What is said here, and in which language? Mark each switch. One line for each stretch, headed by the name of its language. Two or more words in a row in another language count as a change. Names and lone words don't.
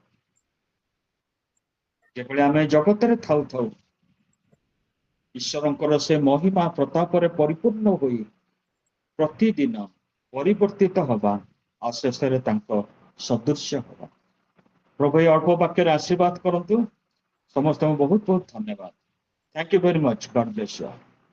Odia: ଯେଭଳି ଆମେ ଜଗତରେ ଥାଉ ଥାଉ ଈଶ୍ୱରଙ୍କର ସେ ମହିମା ପ୍ରତାପରେ ପରିପୂର୍ଣ୍ଣ ହୋଇ ପ୍ରତିଦିନ ପରିବର୍ତ୍ତିତ ହବା, ଆଉ ଶେଷରେ ତାଙ୍କ ସଦୃଶ୍ୟ ହବା। ପ୍ରଭୁ ଏ ଅଳ୍ପ ବାକ୍ୟରେ ଆଶୀର୍ବାଦ କରନ୍ତୁ। ସମସ୍ତଙ୍କୁ ବହୁତ ବହୁତ ଧନ୍ୟବାଦ।
English: Thank you very much. God bless you all.